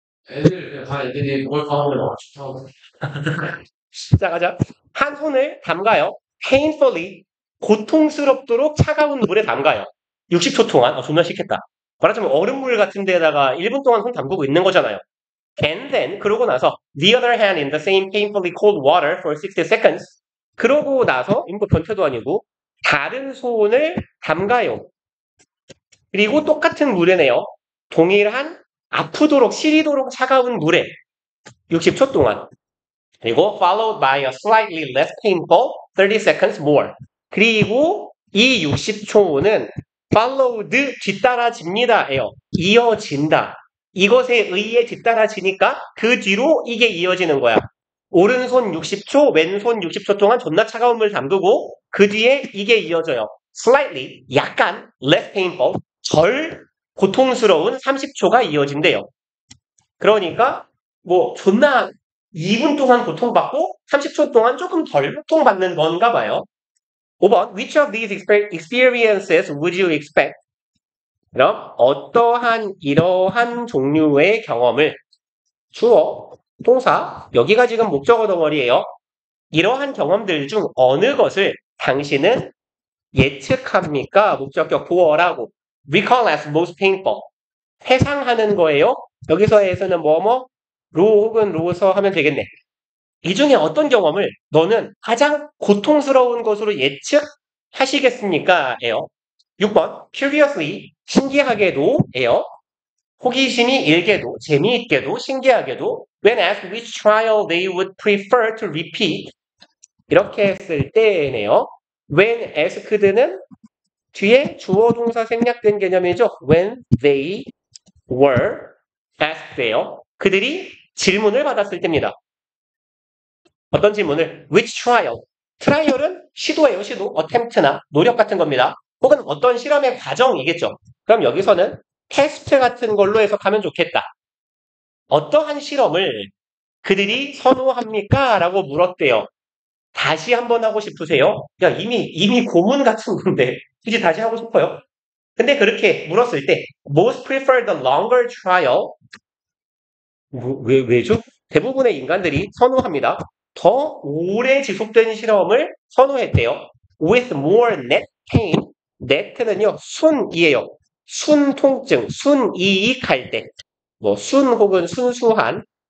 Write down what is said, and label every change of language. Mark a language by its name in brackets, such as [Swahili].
[Korean] 애들, 그냥 다 애들이 뭘 가먹으려 고 좋다고. 자, 가자. 한 손을 담가요. painfully, 고통스럽도록 차가운 물에 담가요. 60초 동안. 존나 싫겠다. 말하자면 얼음물 같은 데다가 1분 동안 손 담그고 있는 거잖아요. [English] And then, [Korean] 그러고 나서, [English] the other hand in the same painfully cold water for 60 seconds. [Korean] 그러고 나서, 이거 변태도 아니고, 다른 손을 담가요. 그리고 똑같은 물에네요. 동일한 아프도록, 시리도록 차가운 물에 60초 동안. 그리고 [English] followed by a slightly less painful 30 seconds more. [Korean] 그리고 이 60초는 followed 뒤따라집니다예요. 이어진다. 이것에 의해 뒤따라지니까 그 뒤로 이게 이어지는 거야. 오른손 60초, 왼손 60초 동안 존나 차가운 물 담그고 그 뒤에 이게 이어져요. slightly, 약간 [English] less painful, [Korean] 덜 고통스러운 30초가 이어진대요. 그러니까 뭐 존나 2분 동안 고통받고 30초 동안 조금 덜 고통받는 건가 봐요. [English] 5번 Which of these experiences would you expect? [Korean] 그럼 어떠한 이러한 종류의 경험을 주어, 동사, 여기가 지금 목적어 덩어리예요. 이러한 경험들 중 어느 것을 당신은 예측합니까? 목적격 보어라고. [English] Recall as most painful. [Korean] 회상하는 거예요. 여기서에서는 뭐뭐 로 혹은 로서 하면 되겠네. 이 중에 어떤 경험을 너는 가장 고통스러운 것으로 예측하시겠습니까? 에요. 6번 curiously 신기하게도 에요. 호기심이 일게도 재미있게도 신기하게도 [English] when asked which trial they would prefer to repeat [Korean] 이렇게 했을 때네요. when asked는 뒤에 주어 동사 생략된 개념이죠. [English] when they were asked예요. [Korean] 그들이 질문을 받았을 때입니다. 어떤 질문을? [English] Which trial? [Korean] 트라이얼은 시도예요, 시도. attempt나 노력 같은 겁니다. 혹은 어떤 실험의 과정이겠죠. 그럼 여기서는 테스트 같은 걸로 해석하면 좋겠다. 어떠한 실험을 그들이 선호합니까? 라고 물었대요. 다시 한번 하고 싶으세요? 야, 이미 고문 같은 건데, 굳이 다시 하고 싶어요? 근데 그렇게 물었을 때, [English] most prefer the longer trial. [Korean] 왜죠? 대부분의 인간들이 선호합니다. 더 오래 지속된 실험을 선호했대요. [English] With more net pain. [Korean] net는요, 순이에요. 순통증, 순이익할 때. 뭐, 순 혹은 순수한.